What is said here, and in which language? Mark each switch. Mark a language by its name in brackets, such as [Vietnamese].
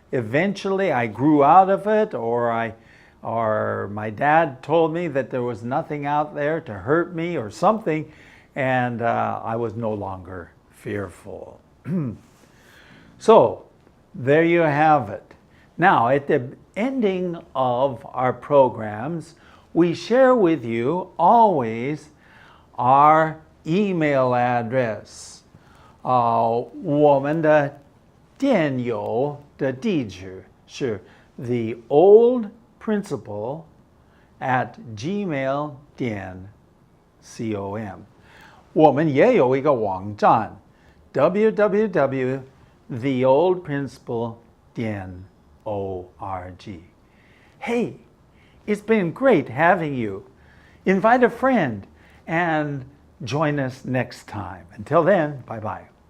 [English] Eventually I grew out of it, or my dad told me that there was nothing out there to hurt me or something, and I was no longer fearful. So there you have it. Now, at the ending of our programs, we share with you always our email address. [Chinese] 我们的电邮的地址是 theoldprinciple@gmail.com。我们也有一个网站 www.theoldprinciple.org. [English] Hey, it's been great having you. Invite a friend and join us next time. Until then, bye-bye.